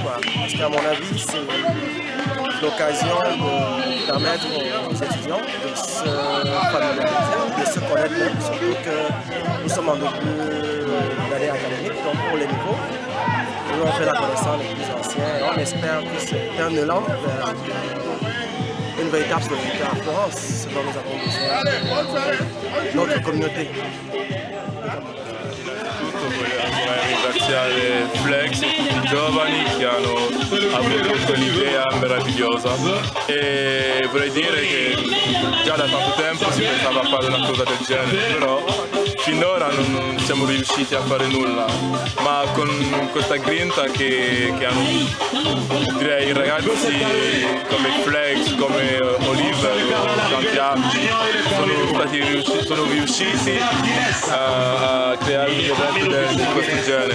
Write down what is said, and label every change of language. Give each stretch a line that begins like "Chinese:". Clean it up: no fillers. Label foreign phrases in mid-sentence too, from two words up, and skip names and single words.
French: Parce qu'à mon avis, c'est l'occasion de permettre aux étudiants de se familiariser, de se connaître même, surtout que nous sommes en début d'année académique, donc pour les nouveaux, nous on fait la connaissance des plus anciens et on espère que c'est un élan vers une véritable solidarité à Florence, ce dont nous avons besoin, notre communauté.
Italian: Grazie alle Flex e tutti i giovani che hanno avuto un'idea meravigliosa e vorrei dire che già da tanto tempo si pensava a fare una cosa del genere, però finora non siamo riusciti a fare nulla, ma con questa grinta che hanno, direi, i ragazzi come Flex, come Oliver, tanti altri sono riusciti a creare un evento di questo genere.